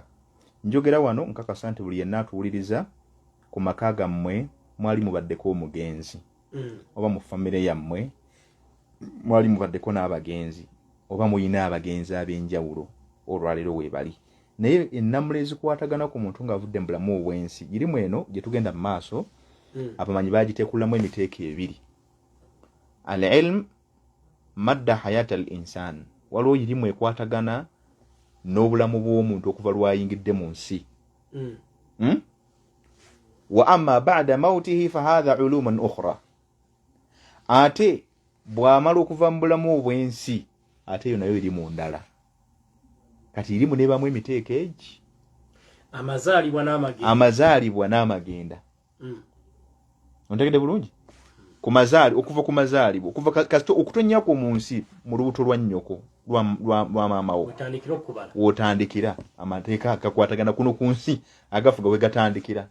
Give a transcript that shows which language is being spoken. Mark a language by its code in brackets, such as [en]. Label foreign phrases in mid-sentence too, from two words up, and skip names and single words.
[lg] Njogera wano nkakasa nti buli yenna atuwuliriza ku maka gammwe mwali mubaddeko omugenzi oba mu famire yammwe mwali mubaddeko n'abagenzi oba muyina abagenzi ab'enjawulo olwaleero weebali naye ennamula ezikwatagana ku muntu ng'avudde mu bulamu obw'ensi girimu eno gye tugenda mu maaso abamanyi bagiteekulamu emiteeko ebiri. [ar] العلم مدة حياة الإنسان [lg] waliwo irimu ekwatagana n'obulamu bw'omuntu okuva lwayingidde mu nsi. [ar] وأما بعد موته فهذه علوم أخرى. [lg] Ate bw'amala okuva mu bulamu obw'ensi ate yo nayo irimu ndala. Kati irimu nebamu emiteeko egi amazaalibwa n'amagenda. Ontegedde bulungi? Okuva ku mazaalibwa okuva kasito okutonnyako mu nsi mu lubuto lwa nnyoko lwa maama wo wotandikira amateeka agakwatagana kuno ku nsi agafuga we gatandikira.